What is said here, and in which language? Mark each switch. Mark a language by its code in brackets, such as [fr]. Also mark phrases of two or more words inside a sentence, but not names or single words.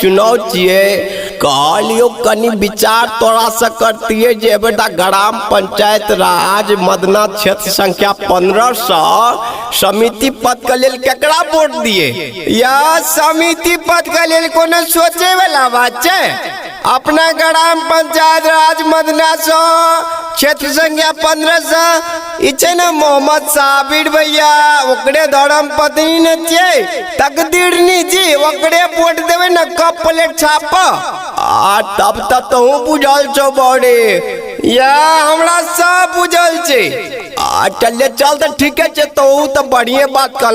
[mai] पंचायत चुनाव छिए कहलियो कनी विचार तोरा से करतिए जे बेटा ग्राम पंचायत राज मदना क्षेत्र संख्या 1500 समिति पद के लेल केकरा वोट दिए? या समिति पद के लेल कोनो सोचे वाला बात छै? अपना ग्राम पंचायत राज मदना क्षेत्र संख्या 1500 ई छै ना मोहम्मद साबिर भैया, ओकरे धर्म पत्नी न छै तकदीरनी जी, ओकरे वोट देवे ना कप प्लेट छाप। आ तब तक तो बुझल छो बड़े या हमरा सब बुझल छै। चलिए चल तो ठीक है, तो बढ़िया बात कहल।